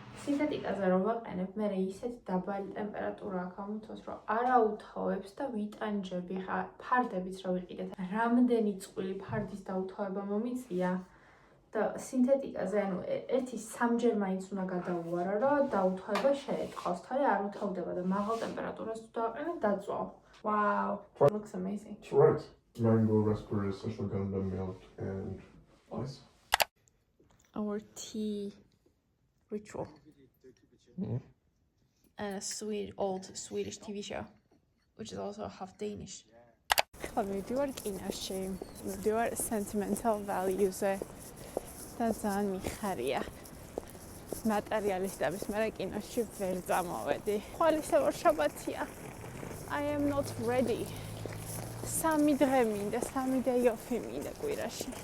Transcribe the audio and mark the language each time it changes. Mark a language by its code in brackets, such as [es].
[ka] სინთეტიკაზე რომ ვაყენებ, მე ისეთ დაბალი ტემპერატურა აქვს ამოთოს, რომ არაუთავებს და ვიტანჯები, ხა ფარდებიც რა ვიყიდეთ. რამდენი წყვილი ფარდის დაუთავება მომიწია და სინთეტიკაზე ანუ ერთი 3-ჯერ მაინც უნდა გადაუვარო, რომ დაუთავება შეეწყოს. თორე არ უთავდება და მაღალ ტემპერატურას თუ დავაყენებ, დაწვავ. [en] Wow, looks amazing. That's right. Mango, raspberry, ashwagandha, milk, and ice. Our tea ritual. And a old Swedish TV show, which is also half Danish. [ka] მივდივარ კინოში, მივდივარ sentimental values-ზე და ძალიან მიხარია. მატერიალისტების მე კინოში ვერ წამოვედი. ხვალ ისე որ შაბათია. [en] I am not ready. [ka] 3 დღე მინდა, 3 day off-ი მინდა კვირაში.